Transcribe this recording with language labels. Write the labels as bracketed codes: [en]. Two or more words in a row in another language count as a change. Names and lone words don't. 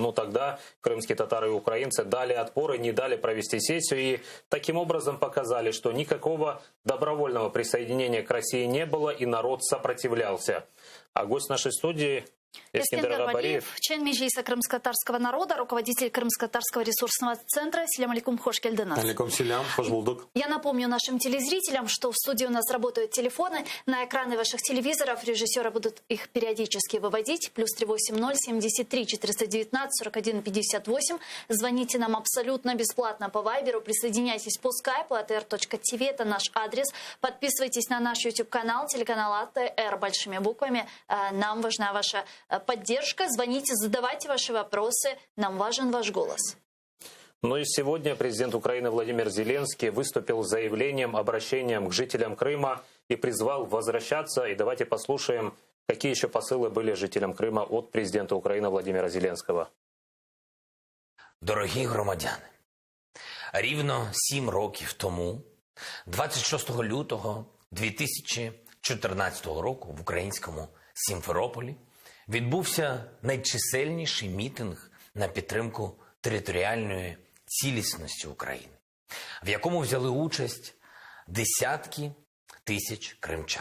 [ru] Но тогда крымские татары и украинцы дали отпор и не дали провести сессию. И таким образом показали, что никакого добровольного присоединения к России не было, и народ сопротивлялся. А гость нашей студии Эскендер Валиев, член Меджлиса крымско-татарского народа, руководитель крымско-татарского ресурсного центра. [crh] Селям алейкум, хош келденас. Алейкум селям, хош булдук. [ru] Я напомню нашим телезрителям, что в студии у нас работают телефоны. На экраны ваших телевизоров режиссеры будут их периодически выводить. +380 73 419 41 58. Звоните нам абсолютно бесплатно по Вайберу. Присоединяйтесь по скайпу atr.tv. Это наш адрес. Подписывайтесь на наш YouTube-канал, телеканал АТР большими буквами. Нам важна ваша поддержка. Звоните, задавайте ваши вопросы. Нам важен ваш голос. Ну и сегодня президент Украины Владимир Зеленский выступил с заявлением, обращением к жителям Крыма и призвал возвращаться. И давайте послушаем, какие еще посылы были жителям Крыма от президента Украины Владимира Зеленского. [uk] Дорогі громадяни, рівно 7 років тому, 26 лютого 2014 року в українському Сімферополі відбувся найчисельніший мітинг на підтримку територіальної цілісності України, в якому взяли участь десятки тисяч кримчан.